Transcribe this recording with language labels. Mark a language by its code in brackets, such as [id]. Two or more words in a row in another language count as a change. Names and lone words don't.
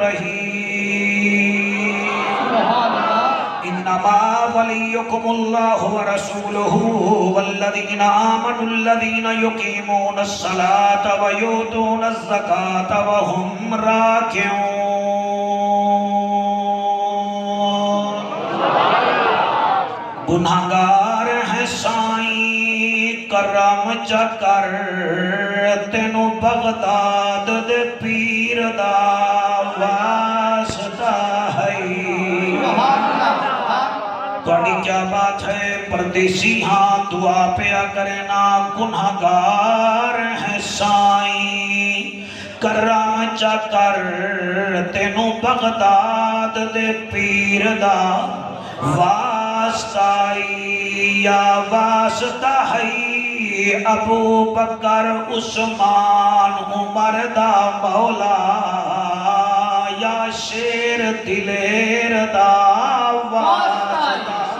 [ar] الرحيم إنما وليكم الله ورسوله والذين آمنوا الذين يقيمون الصلاة ويؤتون الزكاة وهم راكعون [pa] گناہگار ہیں سائیں کرم چکر تینو بغداد دے پیر دا واسطہ ہے توڑی کیا بات ہے پردیسی ہاں دعا پیا کرنا گناہگار ہیں سائیں کرم چکر تینو بغداد دے پیر دا واسطہ یا واسطہ ہے ابو بکر عثمان عمر دا مولا یا شیر دلیر دا واسطہ